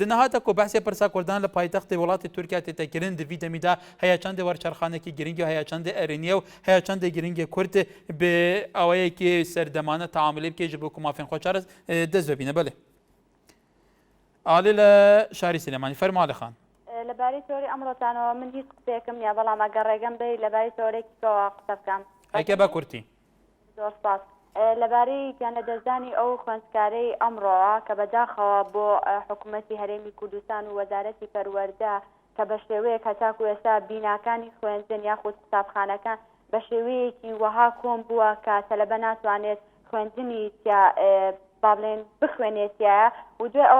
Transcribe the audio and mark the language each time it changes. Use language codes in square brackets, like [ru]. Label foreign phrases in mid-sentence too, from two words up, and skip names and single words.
[ku] Di niha te ku behsê pirsa Kurdan li paytextê welatê Tirkiye tê tekirin di vî demî de heya çandê werçerxanekî giring heya çandê erêniye û heya çandê giringê Kurd bi awayekî serdemane taamilê bike ji bo ku mafên xwe çares dest vebîne belê. Alî li Şarî Silêmanî fermo Alî xan. [ckb] لەبارەی تۆری ئەمڕۆتانەوە من هیچ قسێکم یا بەڵام ئەگەر ڕێگەم دەی لەبارەی تۆرێکەوە قسە بکەم ئەکە بە کورتی زۆر سپاس لەبارەی گیانەدەستدانی ئەو خوێندکارەی ئەمڕۆوە کە بەداخەوە بۆ حکوومەتی هەرێمی کوردستان و وەزارەتی پەروەردە کە بە شێوەیەک هەتاکو ئێستا بیناکانی خوێندن یاخود قوتابخانەکان بە شێوەیەکی وەها کۆم بووە کە تەلەبە ناتوانێت خوێندنی بابلێن بخوێنێتیە و دوێ ئەوە